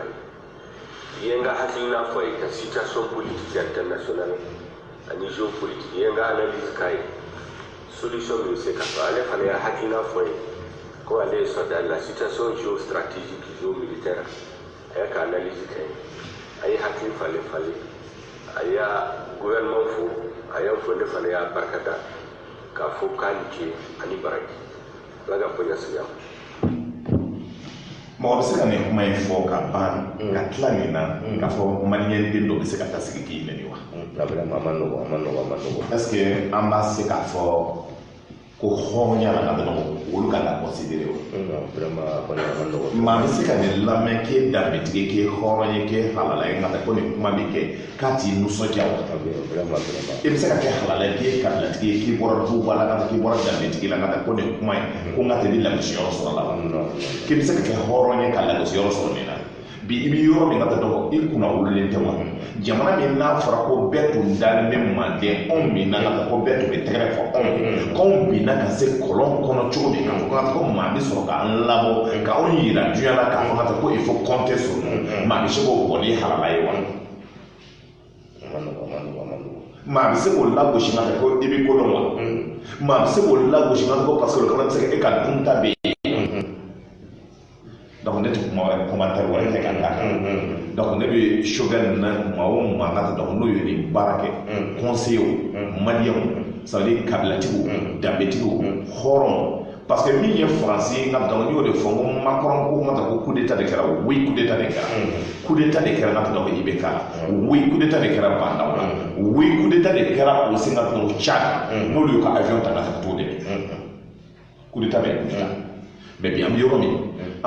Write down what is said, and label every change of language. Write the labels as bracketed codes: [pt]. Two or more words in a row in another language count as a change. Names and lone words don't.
[bm] ye i ye n ka hakilina fɔ ye ka [fr] situation politique internationale [bm] ani géopolitique i ye n ka analyse k'a ye solution min bɛ se ka sɔrɔ ale fana ye hakilina fɔ ye ko ale ye soldat la [fr] situation géostratégique géomilitaire [bm] a y'a ka analyse kɛ ye a ye hakili falen a y'a gouvernement fo a y'a fɔ ne fana y'a barikada k'a fɔ k'a ni ce ani baraji ala ka bonya sigi a ma mɔgɔ bɛ se ka nin kuma in fɔ ka ban ka tila nin na k'a fɔ maliyɛnden dɔ bɛ se ka taa sigi k'i nɛni wa a ma nɔgɔ [fr] est-ce que [bm] an b'a se k'a fɔ ko hɔrɔnya la ka dɔrɔn olu ka la considéré o maa bɛ se ka nin lamɛn k'e danbetigi k'e hɔrɔn ye k'e halala ye nka ko nin kuma bɛ kɛ k'a t'i nisɔndiya wa e bɛ se ka kɛ halala ye k'e kabilatigi ye k'i bɔra du bɔ la k'i bɔra danbetigi la nka ko nin kuma in ko n ka tɛ ni lagosiyɔrɔ sɔrɔ la k'e bɛ se ka kɛ hɔrɔn ye ka lagosiyɔrɔ sɔrɔ nin na bi i bɛ yɔrɔ min ka taa dɔgɔ i kunna wololen tɛ wa jamana min n'a fɔra ko bɛɛ tun dalen bɛ manden anw min na ka taa ko bɛɛ tun bɛ tɛgɛrɛ fɔ anw ye k'anw binna ka se kɔlɔn kɔnɔ cogo min k'a fɔ ko maa bɛ sɔrɔ k'an labɔ k'anw yira diɲɛ la k'a fɔ ka taa ko [fr] il faut compter sur nous [bm] maa bɛ se k'o bɔ ni halala ye wa maa bɛ se k'o lagosi ka taa ko i bɛ ko dɔn wa maa bɛ se k'o lagosi ka taa ko [fr] parce que [bm] o fana bɛ se ka e ka dunta bɛ yen donc ne tɛ commentaire wɛrɛ kɛ ka d'a kan donc ne bɛ chauffeur na maa o maa ka donc n'o ye nin baara kɛ conseiller maliyɛnw ça [fr] veut dire [bm] kabilatigiw danbetigiw hɔrɔn [fr] parce que [bm] min ye faransi ye nka donc n y'o de fɔ n ko Macron ko ma ta ko [fr] coup d'état [bm] de kɛra [fr] oui coup d'état [bm] de kɛra [fr] coup d'état [bm] de kɛra nka donc IBK la [fr] oui coup d'état [bm] de kɛra Bandaw la [fr] oui coup d'état [bm] de kɛra aussi nka donc Tchad n'olu y'u ka avion ta ka taa t'o dɛmɛ [fr] coup d'état [bm] bɛ [fr] coup d'état [bm] mais bi an bɛ yɔrɔ min an